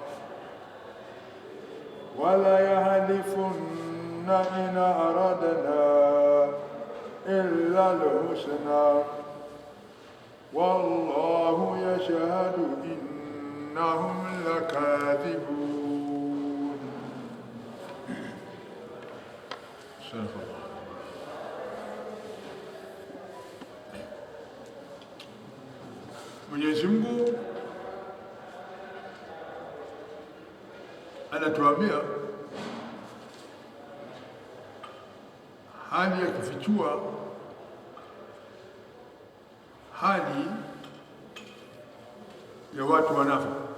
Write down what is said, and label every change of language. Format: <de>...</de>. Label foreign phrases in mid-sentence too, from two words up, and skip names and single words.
<ar>وليحلفن إن أردنا إلا الحسنى والله يشهد إنهم لكاذبون. صدق الله.</ar> <sw>Mwenyezi Mungu anatuambia hali ya kufichua hali ya watu wanafiki,</sw>